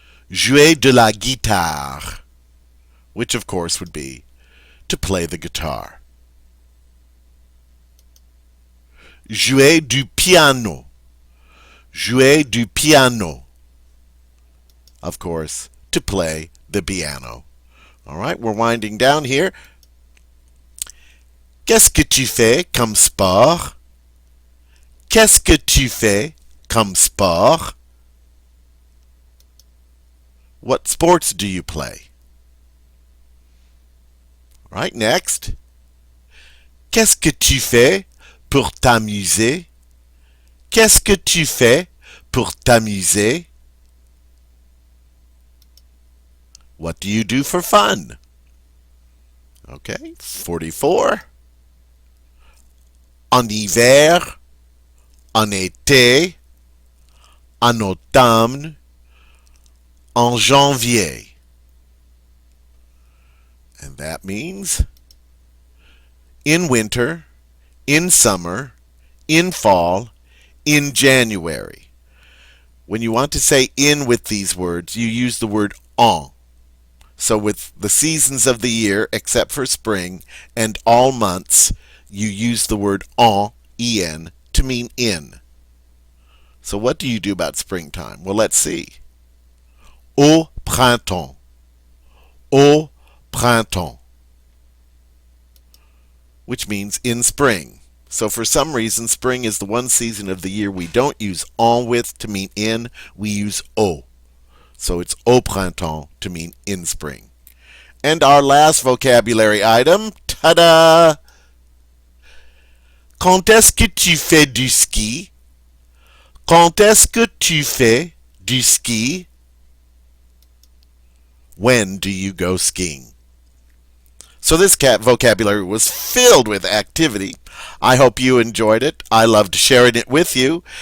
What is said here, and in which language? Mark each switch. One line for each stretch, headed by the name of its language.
French: Jouer de la guitare,
English: which of course would be to play the guitar.
French: Jouer du piano. Jouer du piano,
English: of course, to play the piano. All right, we're winding down here.
French: Qu'est-ce que tu fais comme sport? Qu'est-ce que tu fais comme sport?
English: What sports do you play? All right, next.
French: Qu'est-ce que tu fais pour t'amuser? Qu'est-ce que tu fais pour t'amuser?
English: What do you do for fun? Okay, 44.
French: En hiver, en été, en automne, en janvier.
English: And that means in winter, in summer, in fall, in January. When you want to say in with these words, you use the word en. So with the seasons of the year, except for spring, and all months, you use the word en, to mean in. So what do you do about springtime? Well, let's see.
French: Au printemps. Au printemps.
English: Which means in spring. So for some reason, spring is the one season of the year we don't use en with to mean in. We use au. So it's au printemps to mean in spring. And our last vocabulary item, ta-da!
French: Quand est-ce que tu fais du ski? Quand est-ce que tu fais du ski?
English: When do you go skiing? So this vocabulary was filled with activity. I hope you enjoyed it. I loved sharing it with you.